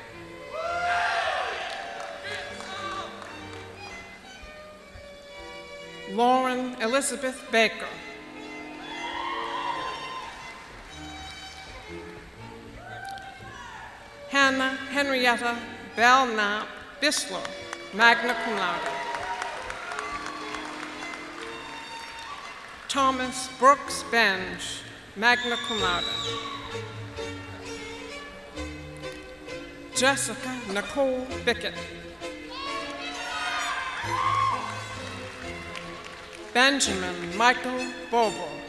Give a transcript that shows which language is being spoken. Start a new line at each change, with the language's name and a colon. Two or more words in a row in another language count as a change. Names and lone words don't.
English: Lauren Elizabeth Baker. Hannah Henrietta Belknap Bisler,
Latin: magna cum laude.
English: Thomas Brooks Benge,
Latin: magna cum laude.
English: Jessica Nicole Bickett. Benjamin Michael Bobo.